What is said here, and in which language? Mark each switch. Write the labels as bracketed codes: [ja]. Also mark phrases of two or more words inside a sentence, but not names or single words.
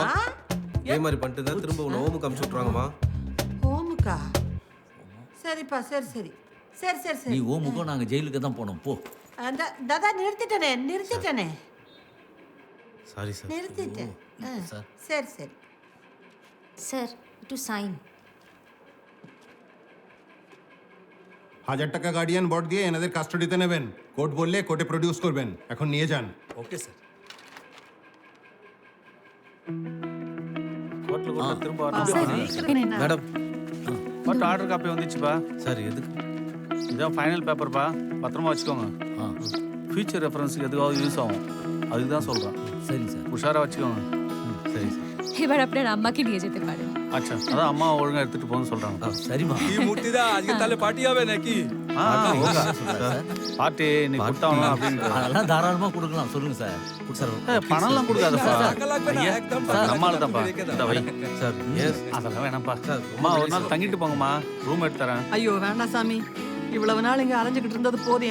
[ta] இதே மாதிரி பண்ணிட்டு தான் திரும்ப உன்னை ஹோமுக்கு அனுப்பிச்சு விட்றாங்கம்மா. ஹோமுக்கா? சரிப்பா, சரி. நீ ஓமுக்கும் நாங்க ஜெயிலுக்கு தான் போனோம் போ. தாதா நிறுத்திட்டேனே. [en] sorry sir [ta] நிறுத்திட்டேன். சார். சரி [bn] স্যার একটু সাইন। 1000 টাকা [en] guardian bond [bn] দিয়ে এনাদের কাস্টডিতে নেবেন। কোর্ট বললে কোর্টে প্রডিউস করবেন। এখন নিয়ে যান। [en] okay sir. [ta] கோர்ட்ல கூட திரும்ப வரணும். மேடம் [en] but order copy [ta] வந்துச்சுப்பா. சார் எதுக்கு? இதான் [en] final paper, [ta] பத்திரமா வச்சுக்கோங்க. [en] future reference [ta] எதுக்காவது யூஸ் ஆகும், அதுக்கு தான் சொல்கிறேன். சரி சார், உஷாராக வச்சுக்கோங்க. சரி சார் [bn] এবার আপনার আম্মাকে নিয়ে যেতে পারেন। আচ্ছা, [ta] அதான் அம்மா ஒழுங்காக எடுத்துகிட்டு போகணும்னு சொல்கிறாங்க. சரிம்மா [bn] কি মূর্তি দা আজকে তাহলে পার্টি হবে নাকি? [ta] பார்ட்டி இன்னைக்கு கொடுத்தாங்களாம் அப்படின்னு. அதெல்லாம் தாராளமா கொடுக்கலாம், சொல்லுங்க சார். சார் பணம்லாம் கொடுக்காதப்பா, [bn] একদম [ta] நம்மளால தான்ப்பா. இந்த வை [en] sir yes [ta] அதெல்லாம் வேணாம்ப்பா. அம்மா ஒரு நாள் தங்கிட்டு போங்கம்மா, ரூம் எடுத்து தரேன். ஐயோ வேண்டாம் சாமி, இவ்வளவு நாள் இங்க அலைஞ்சுக்கிட்டு இருந்தது போதும்.